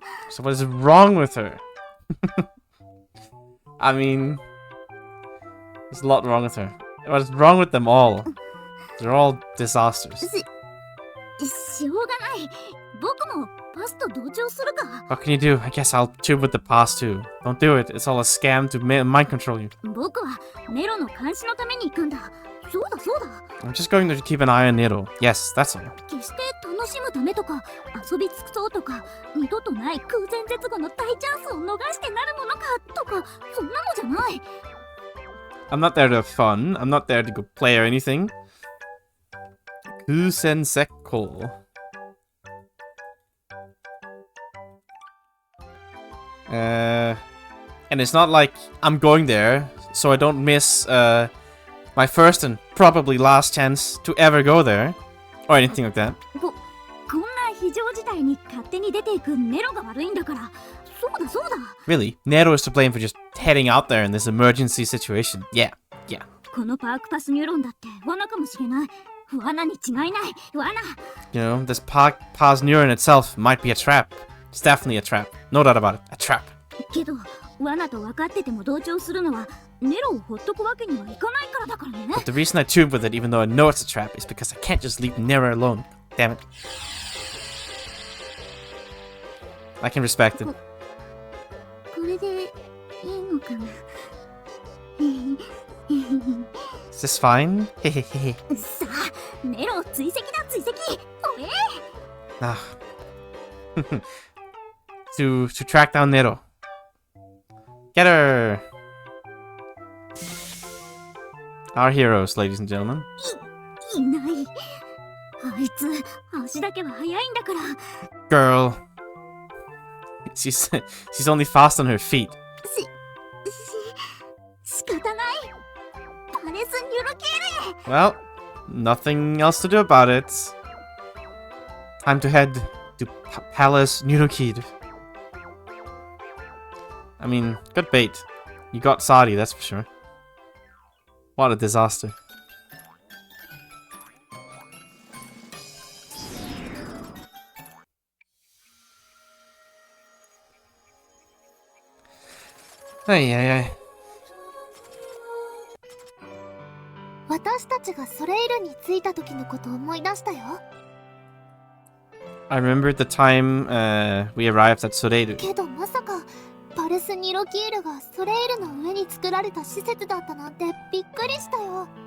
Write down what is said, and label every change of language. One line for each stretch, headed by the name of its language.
English: So what is wrong with her? I mean, there's a lot wrong with her. What is wrong with them all? They're all disasters.
Japanese: しょうがない。僕もパスと同調するか。
English: What can you do? I guess I'll tube with the pass too. Don't do it. It's all a scam to mind control you.
Japanese: 僕はネロの監視のために行くんだ。そうだそうだ。
English: I'm just going to keep an eye on Nero. Yes, that's all.
Japanese: 決して楽しむためとか遊び尽くそうとか二度とない空前絶後の大チャンスを逃してなるものかとかそんなのじゃない。
English: I'm not there to have fun. I'm not there to go play or anything. Kusensekko. And it's not like I'm going there so I don't miss my first and probably last chance to ever go there or anything like that.
Japanese: こんな非常事態に勝手に出ていくネロが悪いんだから。そうだそうだ。
English: Really, Nero is to blame for just heading out there in this emergency situation. Yeah.
Japanese: このパークパスニューロンだって罠かもしれない。罠に違いない。罠。
English: You know, this Park Pass Neuron itself might be a trap. It's definitely a trap. No doubt about it. A trap.
Japanese: けど罠と分かってても同調するのはネロをほっとくわけにはいかないからだからね。
English: But the reason I tube with it, even though I know it's a trap, is because I can't just leave Nero alone. Damn it. I can respect it.
Japanese: これでいいのかな。
English: Is this fine? Hehehe.
Japanese: さあ、ネロ追跡だ追跡。おえ Ah.
English: to track down Nero. Get her! Our heroes, ladies and gentlemen.
Japanese: いない。あいつ、足だけは速いんだから。
English: Girl. She's only fast on her feet.
Japanese: 仕方ない。パレス・ニュルキールへ。
English: Well, nothing else to do about it. Time to head to Palace Nurukid. I mean, good bait. You got Sadi, that's for sure. What a disaster. Ay, ay, ay.
Japanese: 私たちがソレイルに着いた時のことを思い出したよ。
English: I remembered the time we arrived at Soreiru.
Japanese: けどまさかパレス・ニロキールがソレイルの上に作られた施設だったなんてびっくりしたよ。